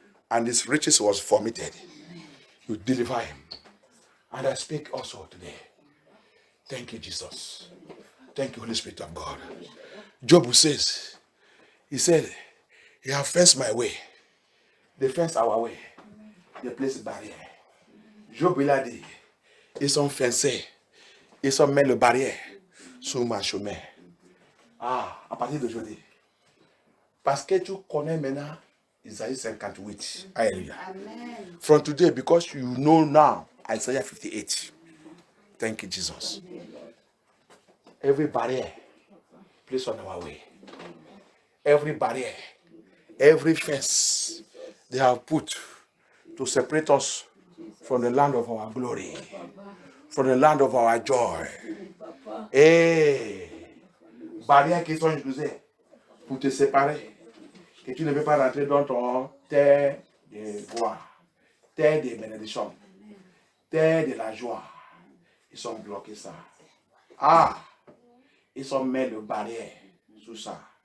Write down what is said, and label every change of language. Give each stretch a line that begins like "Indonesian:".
English: And his riches was vomited. You deliver him. And I speak also today. Thank you, Jesus. Thank you, Holy Spirit of God. Job says, he said, you have fenced my way. They fenced our way. They placed a barrière.
French: Job, il a dit, ils ont fencé. Ils ont mis le barrière sur ma chemin. Ah, à partir d'aujourd'hui. Parce que tu connais maintenant Isaiah 58. Hallelujah. Amen.
English: From today, because you know now Isaiah 58. Thank you, Jesus. Every barrier placed on our way. Every barrier, every fence they have put to separate us from the land of our glory, from the land of our joy.
French: Hey, barrières qui sont utilisées pour te séparer. Que tu ne peux pas rentrer dans ton terre de gloire, terre de bénédiction, terre de la joie. Ils sont bloqués ça. Ah, ils ont mis le barrière sur ça.